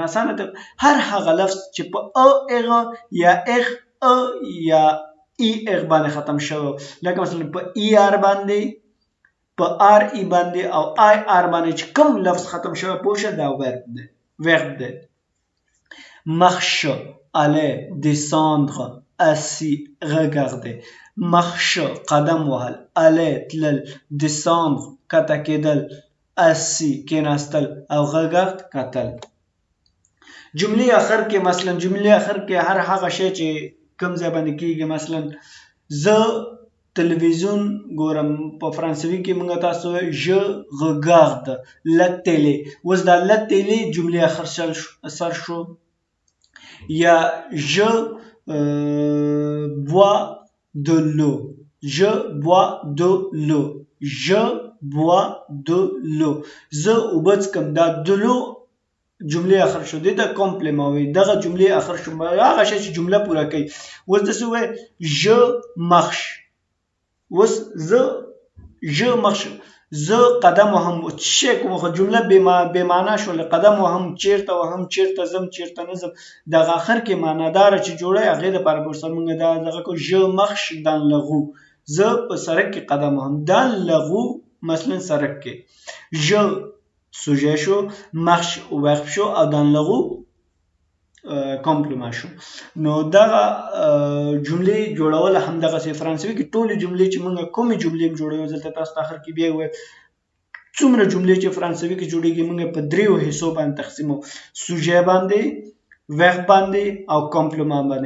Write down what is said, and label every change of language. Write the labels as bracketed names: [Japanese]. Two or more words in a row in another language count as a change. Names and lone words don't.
[Pashto] اسانه ده. هر هغه لفظ چې په اغه یا اخ یا ای اغ باندې ختم شوی، لکه مثلا په ای آر باندې، په آر ای باندې او آی آر باندې چې کوم لفظ ختم شوی پوښه دا verb دی. [French] marche، aller، descendre، assis، regarder. [Pashto] marche قدم وهل، aller تلل، descendre کته کېدل، assis کېناستل او regarde کتل. جملې اخر کې مثلا جملې اخر کې هر هغه شی چې کوم ځای باندې کېږي. مثلا زه تلویزیون ګورم، په فرانسوي کې موږ تاسو [French] je regarde la télé. [Pashto] اوس دا [French] la télé [Pashto] جملې اخر سر شو. [French] یا je bois de l'eau، je bois de l'eau، [Pashto] زه اوبه څښم. دا [French] de l'eau [Pashto] جملې اخر شو، دې ته کمپلیمه وایي. دغه جملې اخر شو، هغه شی چې جمله پوره کوي. اوس داسې وایي [French] je marche، [Pashto] اوس [French] je marche، [Pashto] زه قدم وهم. څه کوم؟ خو جمله بې معنا شوله. قدم وهم چیرته وهم، چیرته ځم، چیرته نه ځم. دغه اخر کې معناداره چې جوړه هغې دپاره به ورسره موږ دغه کوو [French] je marche dans la rue، [Pashto] زه په سړک کې قدم وهم. [French] dans la rue [Pashto] مثلا سړک کې، je سوژه شو، marche verb شو او dans la rue کمپلیما شو. نو دغه جملې جوړول هم دغسې فرانسوي کې ټولې جملې چې موږ کومې جملې جوړوو دلته تاسو ته اخر کې بیا ووایم څومره جملې چې فرانسوي کې جوړېږي موږ په دریو حصو باندې تقسیموو، سوژه باندې، ورب باندې او کمپلیما باندې.